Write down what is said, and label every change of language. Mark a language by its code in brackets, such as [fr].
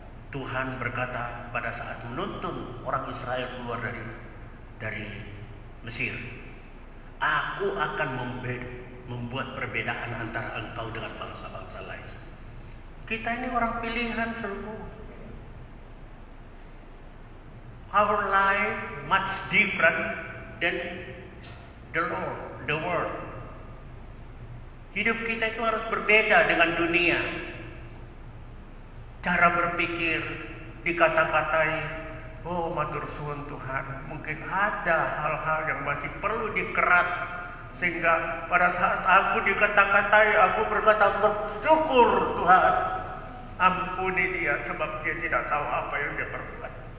[id] Tuhan berkata pada saat menuntun orang Israel keluar dari Mesir, aku akan membuat perbedaan antara engkau dengan bangsa-bangsa lain. Kita ini orang pilihan, saudara. [en] Our life much different than the world. [id] Hidup kita itu harus berbeda dengan dunia. Cara berpikir, dikata-katai, [jv] matur suwun [id] Tuhan, mungkin ada hal-hal yang masih perlu dikerat, sehingga pada saat aku dikata-katai, aku berkata bersyukur Tuhan, ampuni dia sebab dia tidak tahu apa yang dia perbuat.